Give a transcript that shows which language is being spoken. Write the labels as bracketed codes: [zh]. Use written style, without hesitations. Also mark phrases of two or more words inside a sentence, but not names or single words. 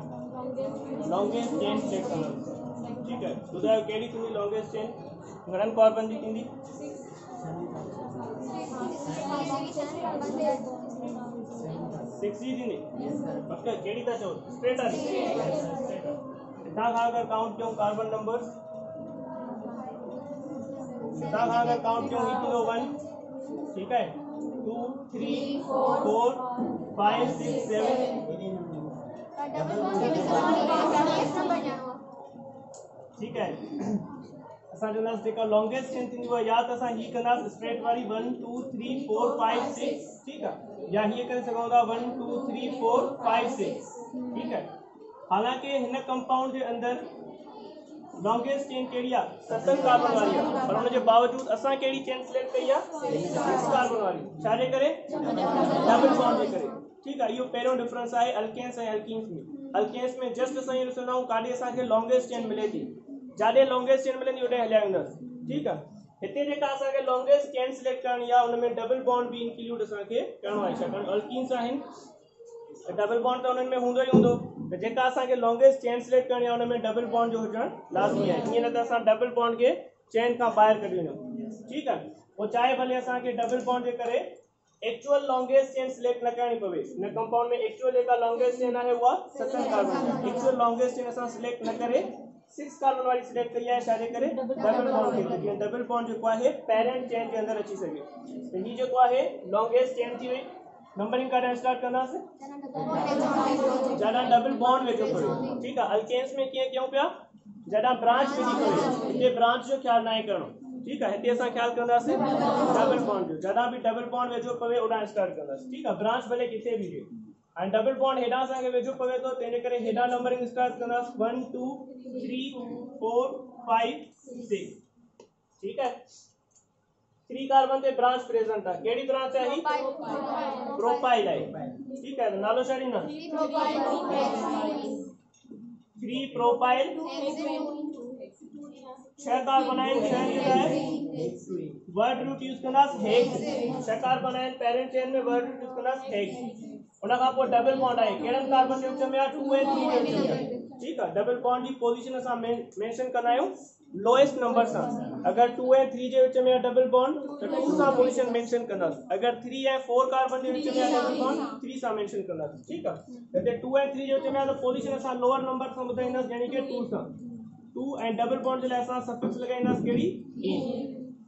[en] longest chain select [sd] कंदा। [hi] ठीक है, [sd] ॿुधायो कहिड़ी थींदी [en] longest chain? [sd] घणनि कार्बन जी थींदी? 6 जी थींदी। पक्का कहिड़ी था चओ? स्ट्रेट वारी। हितां खां अगरि काउंट कयूं [en] carbon numbers, [sd] हितां खां अगरि काउंट कयूं ही थींदो 1, [hi] ठीक है, 2 3 4 5 6 7। ठीक है, [sd] असां चवंदासीं जेका [en] longest chain [sd] थींदी आहे या त असां ही कंदासीं स्ट्रेट वारी 1 2 3 4 5 6, [hi] ठीक है, [sd] या हीअ करे सघूं था 1 2 3 4 5 6, [hi] ठीक है। [sd] हालांकि हिन कंपाउंड जे अंदर [en] longest chain [sd] कहिड़ी आहे? 7 कार्बन वारी आहे, पर हुन जे बावजूद असां कहिड़ी [en] chain select [sd] कई आहे? 6 कार्बन वारी। छाजे करे? [en] double bond [sd] जे करे। [hi] ठीक है, [sd] इहो पहिरियों डिफरेंस आहे अल्केन्स ऐं अल्कीन्स में। अल्केन्स में जस्ट असां इहो ॾिसंदा आहियूं काॾे असांखे [en] longest chain [sd] मिले थी, जाॾे [en] longest chain [sd] मिलंदी होॾे हलिया वेंदासीं। [hi] ठीक है, [sd] हिते जेका असांखे [en] longest chain select [sd] करणी आहे उन में [en] double bond [sd] भी इंक्लूड असांखे करणो आहे, छाकाणि अल्कीन्स आहिनि, [en] double bond [sd] त उन्हनि में हूंदो ई हूंदो, त जेका असांखे [en] longest chain select [sd] करणी आहे उन में [en] double bond [sd] जो हुजणु लाज़मी आहे। ईअं न त असां [en] double bond [sd] खे चेन खां ॿाहिरि कढी वञूं। [hi] ठीक है, [sd] पोइ चाहे भले असांखे [en] double bond [sd] जे करे [en] actual longest chain select [sd] न करनी पवे। हिन कंपाउंड में एक्चुअल जेका [en] longest chain [sd] आहे उहा 7 कार्बन। [en] actual longest chain [sd] असां सिलेक्ट न करे 6 कार्बन वाली सिलेक्ट कई आहे, छाजे करे? [en] double bond [sd] खे। जीअं [en] double bond [sd] जेको आहे [en] parent chain [sd] जे अंदर अची सघे। त ही जेको आहे [en] longest chain [sd] थी वई। नंबरिंग काॾां स्टार्ट कंदासीं? जॾां [en] double bond [sd] वेठो पवे। ठीक आहे, अल्केन्स में कीअं कयूं पिया? जॾां ब्रांच वेठी पवे। हिते ब्रांच जो ख्याल न आहे करणो। [hi] ठीक है, [sd] हिते असां ख्याल कंदासीं [en] double bond [sd] जो। जॾां भी [en] double bond [sd] वेझो पवे ओॾां स्टार्ट कंदासीं। [hi] ठीक है, [sd] ब्रांच भले किथे भी हुजे ऐं [en] double bond [sd] हेॾां असांखे वेझो पवे थो, तंहिंजे करे हेॾां [en] numbering start [sd] कंदासीं 1 2 3 4 5 6। [hi] ठीक है, [sd] 3 कार्बन ते [en] branch present [sd] आहे। कहिड़ी ब्रांच आहे ही? प्रोपाइल आहे। [hi] ठीक है, [sd] नालो छा ॾींदा? 3 प्रोपाइल। 6 कार्बन आहिनि, 6 जी आहे [en] word root use [sd] कंदासीं हेक्स। 6 कार्बन आहिनि [en] parent chain [sd] में, [en] word root use [sd] कंदासीं हेक्स। उन खां पोइ [en] double bond [sd] आहे, कहिड़नि कार्बन जे विच में आहे? 2 ऐं 3 जे विच में आहे। [hi] ठीक है, [en] double bond [sd] जी पोजीशन असां मेंशन कंदा आहियूं [en] lowest number [sd] सां। अगर 2 ऐं 3 जे विच में आहे [en] double bond [sd] त 2 सां [en] position mention [sd] कंदासीं। अगर 3 ऐं 4 कार्बन जे विच में आहे [en] double bond [sd] 3 सां मेंशन कंदासीं। ठीक आहे, हिते 2 ऐं 3 जे विच में आहे त पोजीशन असां [en] lower number [sd] सां ॿुधाईंदासीं, यानी कि 2 सां। 2 ऐं [en] double bond [sd] जे लाइ असां सफिक्स लॻाईंदासीं कहिड़ी? इन।